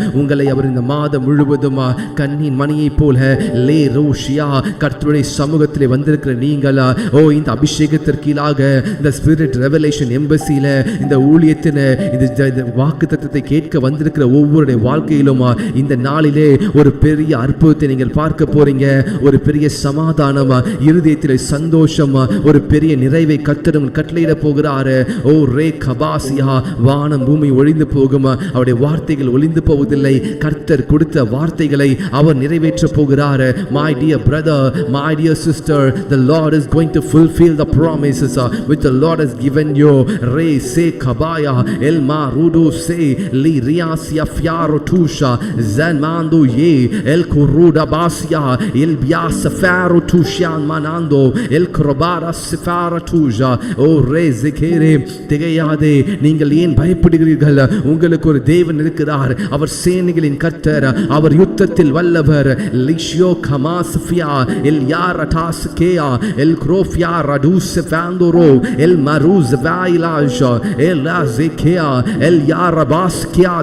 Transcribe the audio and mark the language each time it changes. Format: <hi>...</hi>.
<ta>உங்களை அவர் இந்த மாதம் முழுவதும் கண்ணின் மணியை போல லே ரோஷியா கர்த்தருடைய சமூகத்திலே வந்திருக்கிற நீங்கள் இந்த அபிஷேகத்திற்கீழாக இந்த ஸ்பிரிட் ரெவலேஷன் எம்பசியில இந்த ஊழியத்தின் இந்த வாக்குத்தத்தத்தை கேட்க வந்திருக்கிற ஒவ்வொருடைய வாழ்க்கையிலும் இந்த நாளிலே ஒரு பெரிய அற்புதத்தை நீங்கள் பார்க்க போறீங்க. ஒரு பெரிய சமாதானம், இருதயத்தில் சந்தோஷம், ஒரு பெரிய நிறைவை கர்த்தர் கட்டளையிட போகிறாரு. ஓ ரே கபாசியா, வானம் பூமி ஒளிந்து போகும், அவருடைய வார்த்தைகள் ஒளிந்து போவதில்லை. கர்த்தர் கொடுத்த வார்த்தைகளை அவர் நிறைவேற்ற போகிறார்.</ta> <en>My dear brother, my dear sister, the Lord is going to fulfill the promises which the Lord has given you. Re se kabaya el marudo se li riasia fiaro tusha zanmando ye el kuruda basia el biasa faro tushan manando el krobara sefara tuja. O re zekere tegeyade,</en> <ta>நீங்கள் ஏன் பயப்படுகிறீர்கள்? உங்களுக்கு ஒரு தேவன் இருக்கிறார். அவர் சேனைகளின் கர்த்தர், அவர் யுத்தத்தில் வல்லவர். லிஷியோ கமாஸ்ஃபியா el yarataskeya el krofia radus fandoro el maruz vailaja el azekea el yarabaskia.</ta>